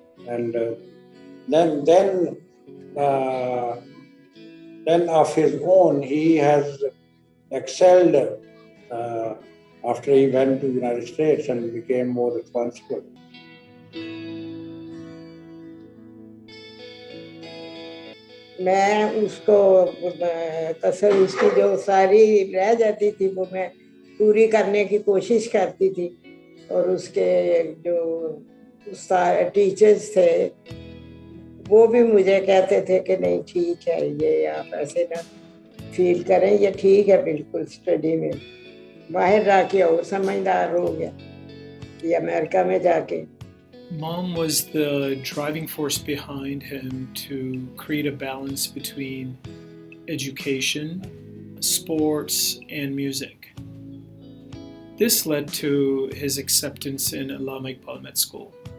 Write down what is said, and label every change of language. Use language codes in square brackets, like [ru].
[en] And then of his own, he has excelled after he went to the United States and became more responsible. [hi] मैं उसको कसर उसकी जो सारी रह जाती थी वो मैं पूरी करने की कोशिश करती थी, और उसके जो टीचर्स थे वो भी मुझे कहते थे कि नहीं ठीक है, ये आप ऐसे ना फील करें, ये ठीक है बिल्कुल स्टडी में। बाहर जाके और समझदार हो गया, ये अमेरिका में जाके। [en] Mom was the driving force behind him to create a balance between education, sports, and music. This led to his acceptance in Allama Iqbal Med School.